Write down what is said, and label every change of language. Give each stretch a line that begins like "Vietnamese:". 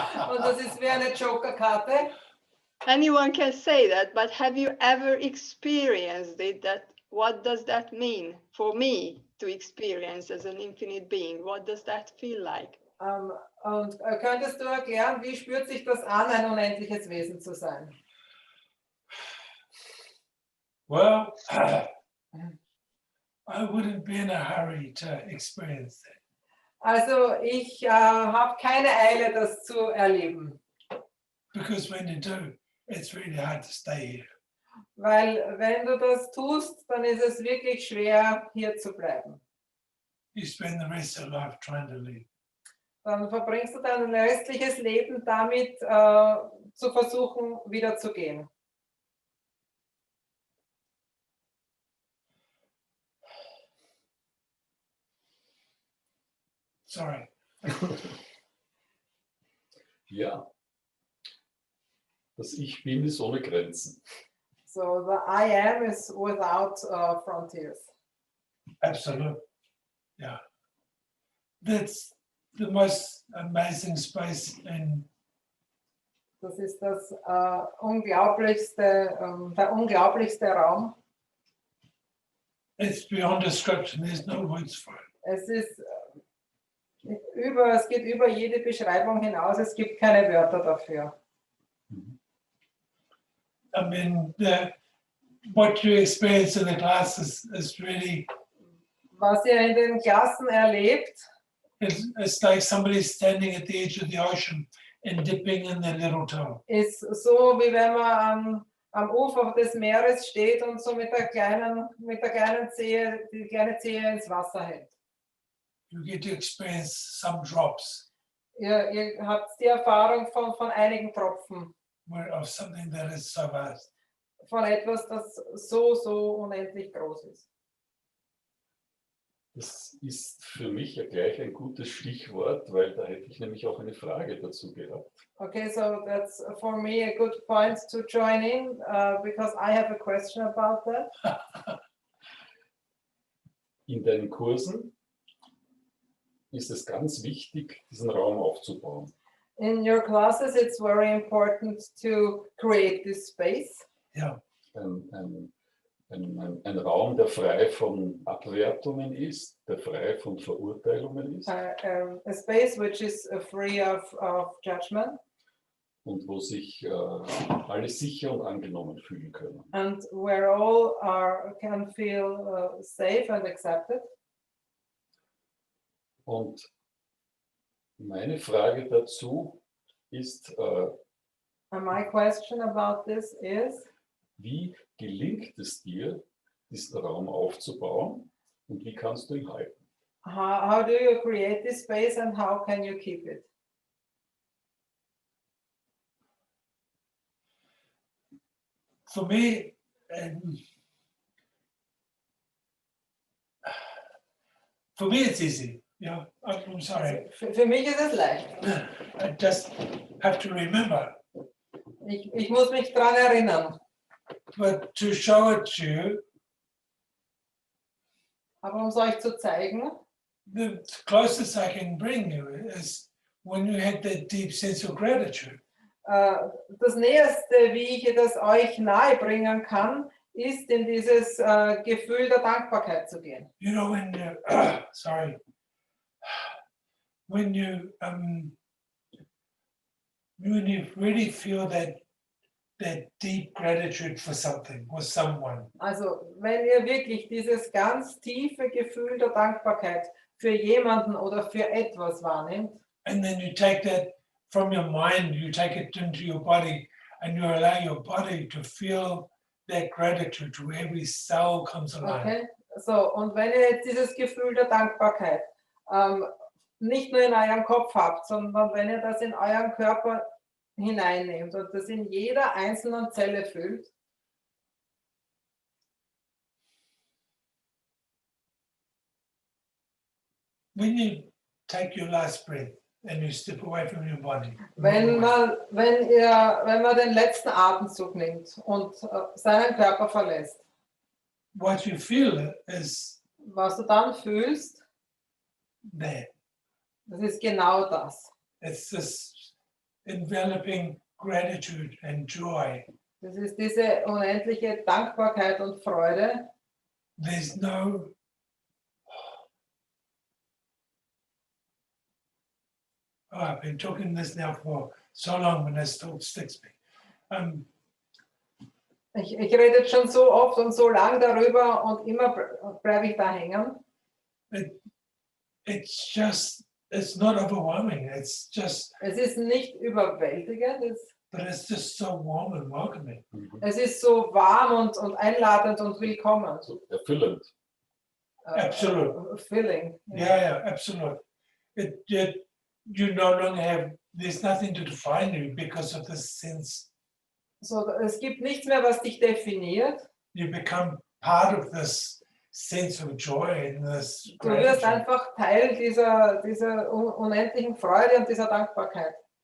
German: Und das ist wie eine Joker-Karte.
English: Anyone can say that, but have you ever experienced it? What does that mean for me to experience as an infinite being? What does that feel like?
German: Und könntest du erklären, wie spürt sich das an, ein unendliches Wesen zu sein?
English: Well, I wouldn't be in a hurry to experience that.
German: Also ich habe keine Eile, das zu erleben.
English: Because when you do, it's really hard to stay here.
German: Weil wenn du das tust, dann ist es wirklich schwer, hier zu bleiben.
English: You spend the rest of your life trying to leave.
German: Dann verbringst du dein restliches Leben damit, zu versuchen, wieder zu gehen.
English: Sorry.
German: Ja. Das Ich Bin ist ohne Grenzen.
English: So the I am is without frontiers. Absolute. Yeah. That's the most amazing space in
German: Das ist das der unglaublichste Raum.
English: It's beyond description. There's no words for it.
German: Es geht über jede Beschreibung hinaus. Es gibt keine Wörter dafür.
English: I mean, what you experience in the class is really,
German: Was ihr in den Klassen erlebt,
English: it's like somebody standing at the edge of the ocean and dipping in their little toe.
German: ist so, wie wenn man am Ufer des Meeres steht und so mit der kleinen Zehe, die kleine Zehe ins Wasser hält.
English: You get to experience some drops
German: Ihr habt die Erfahrung von einigen Tropfen,
English: of something that is so vast.
German: von etwas, das so unendlich groß ist. Das ist für mich ja gleich ein gutes Stichwort, weil da hätte ich nämlich auch eine Frage dazu gehabt.
English: Okay, so that's for me a good point to join in because I have a question about that.
German: In deinen Kursen ist es ganz wichtig, diesen Raum aufzubauen.
English: In your classes, it's very important to create this space. Yeah.
German: Ein Raum, der frei von Abwertungen ist, der frei von Verurteilungen ist
English: A space which is free of judgment
German: und wo sich alle sicher und angenommen fühlen können.
English: and where all can feel safe and accepted.
German: Und meine Frage dazu ist,
English: And my question about this is,
German: wie gelingt es dir, diesen Raum aufzubauen und wie kannst du ihn halten?
English: how do you create this space and how can you keep it? For me, it's easy. Yeah, I'm sorry.
German: Für mich ist es leicht.
English: I just have to remember.
German: Ich muss mich daran erinnern.
English: But to show it to you,
German: Aber um es euch zu zeigen,
English: the closest I can bring you is when you had that deep sense of gratitude.
German: das Näherste, wie ich das euch nahebringen kann, ist in dieses Gefühl der Dankbarkeit zu gehen.
English: You know, when you, sorry, when you really feel that deep gratitude for something, or someone,
German: Also wenn ihr wirklich dieses ganz tiefe Gefühl der Dankbarkeit für jemanden oder für etwas wahrnehmt,
English: and then you take that from your mind, you take it into your body, and you allow your body to feel that gratitude to every cell comes alive. okay?
German: So, und wenn ihr jetzt dieses Gefühl der Dankbarkeit nicht nur in eurem Kopf habt, sondern wenn ihr das in euren Körper hineinnehmt und das in jeder einzelnen Zelle fühlt,
English: When you take your last breath and you step away from your body,
German: wenn man den letzten Atemzug nimmt und seinen Körper verlässt,
English: what you feel is
German: was du dann fühlst,
English: that.
German: das ist genau das.
English: It's this enveloping gratitude and joy.
German: Das ist diese unendliche Dankbarkeit und Freude.
English: There's no I've been talking this now for so long, and it still sticks me.
German: Ich rede jetzt schon so oft und so lang darüber und immer bleibe ich da hängen.
English: It's not overwhelming. It's just,
German: Es ist nicht überwältigend,
English: but it's just so warm and welcoming.
German: es ist so warm und einladend und willkommen. So erfüllend.
English: Absolute. Filling. Yeah, absolutely. You no longer have. There's nothing to define you because of this sense.
German: So, es gibt nichts mehr, was dich definiert.
English: You become part of this sense of joy and this
German: Du wirst
English: gratitude.
German: einfach Teil dieser unendlichen Freude und dieser Dankbarkeit.